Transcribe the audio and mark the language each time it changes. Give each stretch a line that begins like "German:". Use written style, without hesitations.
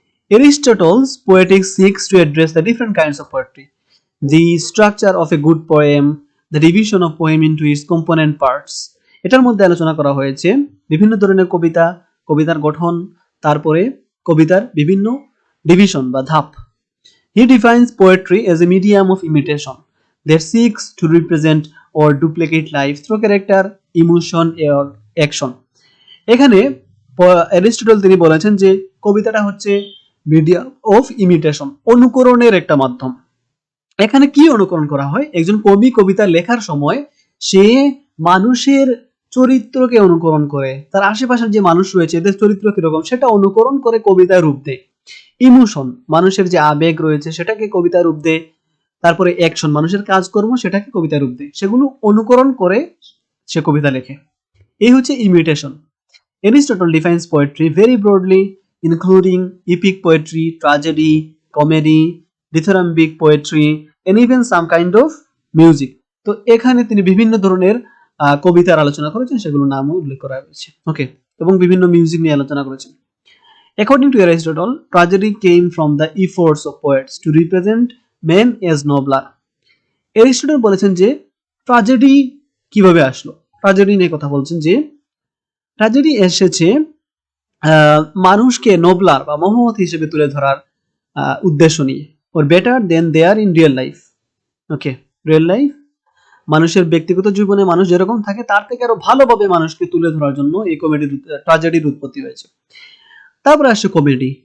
English: Aristotle's poetics seeks to address the different kinds of poetry, the structure of a good poem, the division of poem into its component parts.
Bangla: এটার মধ্যে আলোচনা করা হয়েছে বিভিন্ন ধরনের কবিতা, কবিতার গঠন, তারপরে কবিতার বিভিন্ন ডিভিশন বা ধাপ।
English: He defines poetry as a medium of imitation that seeks to represent or duplicate life through character, emotion or action.
Bangla: এখানে অ্যারিস্টটল তিনি বলেছেন যে কবিতাটা হচ্ছে
English: medium of imitation,
Bangla: অনুকরণের একটা মাধ্যম। এখানে কি অনুকরণ করা হয়? একজন কবি কবিতা লেখার সময় সে মানুষের চরিত্রকে অনুকরণ করে, তার আশেপাশের যে মানুষ রয়েছে এদের চরিত্র কিরকম সেটা অনুকরণ করে কবিতায় রূপ দেয়। ইমোশন, মানুষের যে আবেগ রয়েছে সেটাকে কবিতায় রূপ দেয়। তারপরে অ্যাকশন, মানুষের কাজকর্ম সেটাকে কবিতায় রূপ দেয়। সেগুলো অনুকরণ করে সে কবিতা লেখে। এই হচ্ছে imitation.
English: Aristotle defines poetry very broadly, including epic poetry, tragedy, comedy, dithyrambic poetry, and even some kind of music.
Bangla: তো এখানে তিনি বিভিন্ন ধরনের কবিতার আলোচনা করেছেন, সেগুলোর নামও উল্লেখ করা হয়েছে। ওকে, এবং বিভিন্ন মিউজিক নিয়ে আলোচনা করেছেন।
English: According to Aristotle, tragedy came from the efforts of poets to represent men as nobler.
Bangla: Aristotle বলেছেন যে ট্র্যাজেডি কিভাবে আসলো, ট্র্যাজেডি নিয়ে কথা বলছেন যে ট্র্যাজেডি এসেছে মানুষকে নোবলার বা মহৎ হিসেবে তুলে ধরার উদ্দেশ্য নিয়ে,
English: Or better than they are in real life.
Bangla: Okay, real life মানুষের ব্যক্তিগত জীবনে মানুষ যেরকম থাকে তার থেকে আরো ভালোভাবে মানুষকে তুলে ধরার জন্য এই ট্র্যাজেডির উৎপত্তি হয়েছে। তারপরে আসছে কমেডি।